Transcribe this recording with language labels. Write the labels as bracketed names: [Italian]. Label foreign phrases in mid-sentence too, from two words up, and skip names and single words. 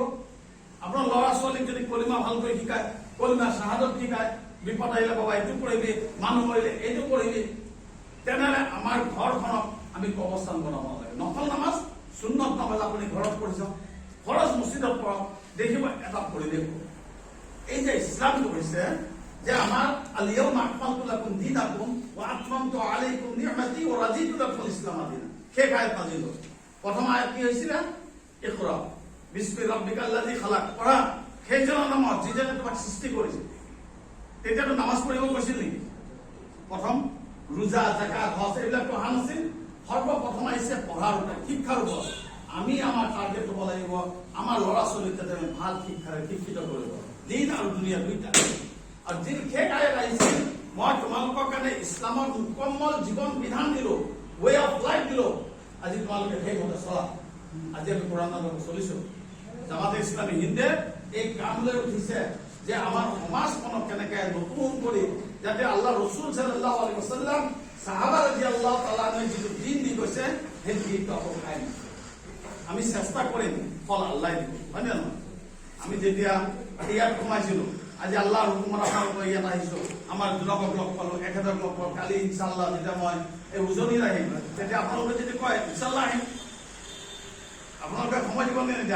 [Assamese] আপোনাৰ ল'ৰা ছোৱালীক যদি কলিমা ভালকৈ শিকায়, কলিমা শাহাদত শিকায়, বিপদ আহিলে বাবা এইটো কৰিবি, মানুহ মৰিলে এইটো কৰিবি, তেনেহলে আমাৰ ঘৰখনক আমি কবৰস্থান বনাব নালাগে। নফল নামাজ, সুন্নত নামাজ আপুনি ঘৰত পঢ়িছ, ফৰজ মছজিদত পঢ়ক, দেখিব এটা পৰিৱেশ। এই যে ইছলামটো হৈছে যে আমাৰ [Arabic] اليوم أكملت لكم دينكم وأتممت عليكم نعمتي ورضيت لكم الإسلام دينا. [Assamese] শেষ আয়াত নাযিল হ'ল। প্ৰথম আয়াত কি হৈছিল? [Arabic] اقرأ باسم ربك الذي خلق, [Assamese] পঢ়া। সেইজনৰ নামত যিজনে তোমাক সৃষ্টি কৰিছে। তেতিয়াতো নামাজ পঢ়িব কৈছিল নেকি? প্ৰথম ৰোজা, যাকাত, হজ এইবিলাক অহা নাছিল। সৰ্বপ্ৰথম আহিছে পঢ়াৰ ওপৰত, শিক্ষাৰ ওপৰত। আমি আমাৰ টাৰ্গেট হ'ব লাগিব আমাৰ ল'ৰা ছোৱালীক যাতে আমি ভাল শিক্ষাৰে শিক্ষিত কৰিব, দিন আৰু দুনিয়া দুইটা। আৰু যি শেষ আয়াত আহিছিল, মই তোমালোকৰ কাৰণে ইছলামৰ মুকম্মল জীৱন বিধান দিলো, [English] way of life [Assamese] দিলো, আজি তোমালোকে সেইমতে চলা। আজি আমি কোৰাণত চলিছো। জামাতে ইছলামী হিন্দে এই কাম লৈ উঠিছে যে আমাৰ সমাজখনক কেনেকে নতুন কৰি যাতে আল্লাহ ৰসুল [Arabic] صلى الله عليه وسلم [Assamese] সাহাবা [Arabic] رضي الله تعالى [Assamese] যিটো দিন দি গৈছে সেই দিনটো আকৌ খাই আমি চেষ্টা কৰিম, ফল আল্লাহ দিব, হয় নে নহয়? আমি যেতিয়া ইয়াত সোমাইছিলো, আজি আল্লাহৰ হুকুমত আপোনালোকৰ ইয়াত আহিছো, আমাৰ যুৱকক লগ পালো, এখেতক লগ পালো। কালি ইনশাআল্লাহ যেতিয়া মই এই উজনিত আহিম, তেতিয়া আপোনালোকে যদি কয় ইনশাআল্লাহ আহিম, আপোনালোকে সময় দিব নে নিদিয়া?